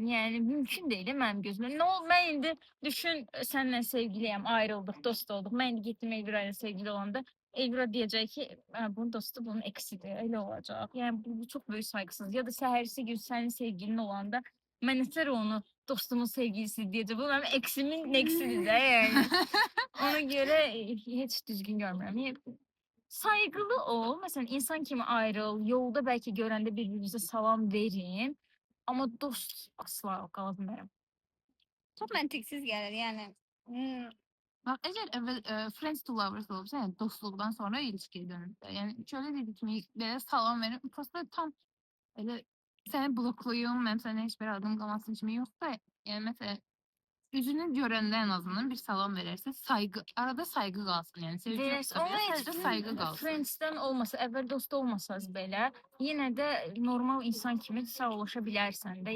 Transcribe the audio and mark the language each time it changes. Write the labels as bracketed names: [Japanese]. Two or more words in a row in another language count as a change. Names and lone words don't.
[Azerbaijani] Yəni mümkün deyil mənim gözümdə. Nə ol, mən indi düşün səninlə sevgiliyəm, ayrıldıq, dost olduq. Mən indi getdim Elvira ilə sevgili olanda Elvira deyəcək ki, bunun dostu bunun eksidir, elə olacaq. Yəni bu çox böyük saygısızlıq. Ya da səhərsi gün sənin sevgilin olanda mən nətər onu dostumun sevgilisi diyeceğim. [Turkish] Bu benim eksimin eksidir de yani. Ona göre hiç düzgün görmüyorum. Saygılı ol. [Azerbaijani] Mesela insan kimi ayrıl. Yolda belki görende birbirinize salam verin. [Turkish] Ama dost asla kalmıyorum. Çok mantıksız gelir yani. Bak eğer evvel [English] friends to lovers [Turkish] olursa yani dostluktan sonra ilişkiye dönürsə. [Azerbaijani] Yəni şöyle dedi kimi belə salam verin. Prosta tam elə səni bloklayım, mənim sənə heç bir adım qalmasın kimi yoxsa, yəni məsələn üzünü görəndə en azından bir salam verərsə, saygı, arada saygı qalsın. Yəni sevgi [Turkish] Biraz [Azerbaijani] yoxsa belə sadəcə saygı qalsın. Friends'ten olmasa, evvel dost olmasanız belə, yine de normal insan kimi sağlaşa bilərsən də.